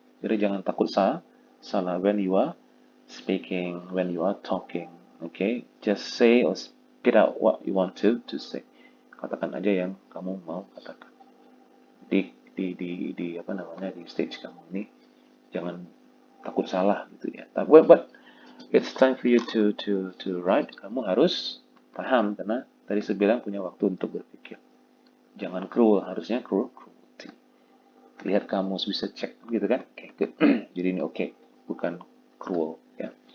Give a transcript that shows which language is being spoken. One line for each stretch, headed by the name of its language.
Indonesian: Jadi jangan takut salah
English: when you are speaking, when you are talking, okay? Just say or spit out what you want to say.
Indonesian: Katakan aja yang kamu mau katakan. Di stage kamu ini jangan takut salah gitu ya.
English: But it's time for you to write.
Indonesian: Kamu harus paham karena tadi saya bilang punya waktu untuk berpikir. Jangan cruel, harusnya cruelty. Lihat kamus, bisa cek gitu kan. Okay, good. Jadi ini okay, bukan cruel ya.